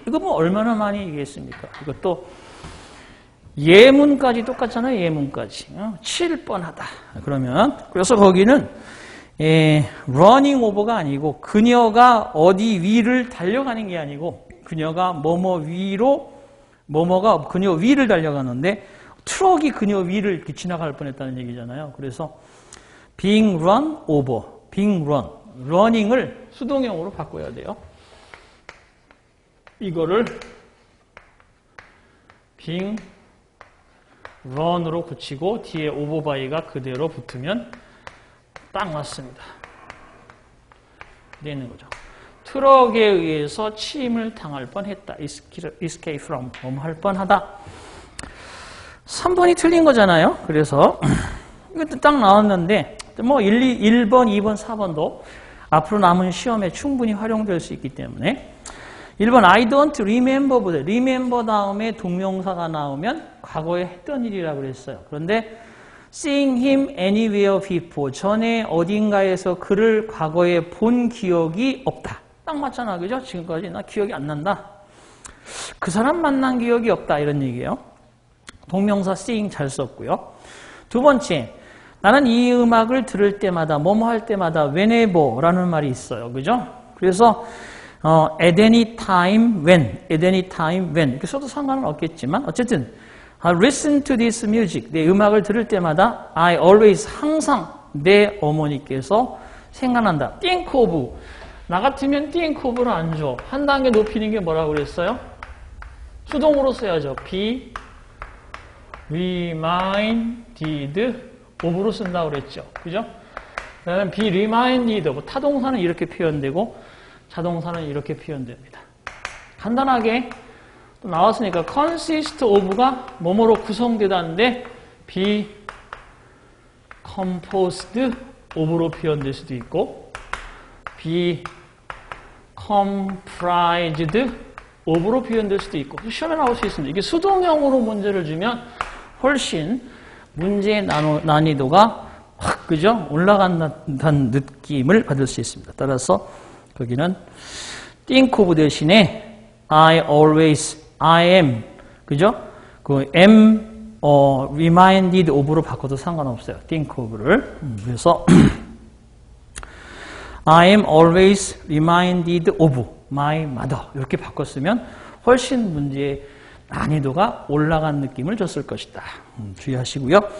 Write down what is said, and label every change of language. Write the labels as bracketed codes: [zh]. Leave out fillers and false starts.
[ko] 이거 뭐 얼마나 많이 얘기했습니까? 이것도 예문까지 똑같잖아요. 예문까지. 칠 뻔하다. 그러면 그래서 거기는 running over가 아니고 그녀가 어디 위를 달려가는 게 아니고 그녀가 뭐뭐 위로 뭐뭐가 그녀 위를 달려가는데 트럭이 그녀 위를 이렇게 지나갈 뻔했다는 얘기잖아요. 그래서 being run over, being run, running을 수동형으로 바꿔야 돼요. 이거를 being run으로 붙이고 뒤에 over by가 그대로 붙으면 딱 맞습니다. 되는 거죠. 트럭에 의해서 침을 당할 뻔했다. escape from, 할 뻔하다. 3번이 틀린 거잖아요. 그래서 이것도 딱 나왔는데 뭐 1번, 2번, 4번도 앞으로 남은 시험에 충분히 활용될 수 있기 때문에 1번 [en] I don't remember [ko] 보다 remember 다음에 동명사가 나오면 과거에 했던 일이라고 그랬어요. 그런데 [en] seeing him anywhere before [ko] 전에 어딘가에서 그를 과거에 본 기억이 없다. 딱 맞잖아. 그죠? 지금까지 나 기억이 안 난다. 그 사람 만난 기억이 없다. 이런 얘기예요. 동명사 seeing 잘 썼고요. 두 번째, 나는 이 음악을 들을 때마다 뭐뭐 할 때마다 whenever라는 말이 있어요. 그죠? 그래서 at any time when 이렇게 써도 상관은 없겠지만 어쨌든 [en] I listen to this music. [ko] 내 음악을 들을 때마다 [en] I always [ko] 항상 내 어머니께서 생각난다. think of. 나 같으면 think of를 안 줘. 한 단계 높이는 게 뭐라고 그랬어요? 수동으로 써야죠. be reminded of로 쓴다고 그랬죠. 그죠? 그다음에 be reminded of. 타동사는 이렇게 표현되고 자동사는 이렇게 표현됩니다. 간단하게 또 나왔으니까 consist of가 뭐뭐로 구성되다는데 be composed of로 표현될 수도 있고 be comprised of로 표현될 수도 있고 시험에 나올 수 있습니다. 이게 수동형으로 문제를 주면 훨씬 문제의 난이도가 확 그죠? 올라간다는 느낌을 받을 수 있습니다. 따라서 거기는 think of 대신에 [en] I always, I am, [ko] 그죠? 그 am reminded of로 바꿔도 상관없어요. think of를. 그래서 [en] I am always reminded of my mother [ko] 이렇게 바꿨으면 훨씬 문제의 난이도가 올라간 느낌을 줬을 것이다. 주의하시고요.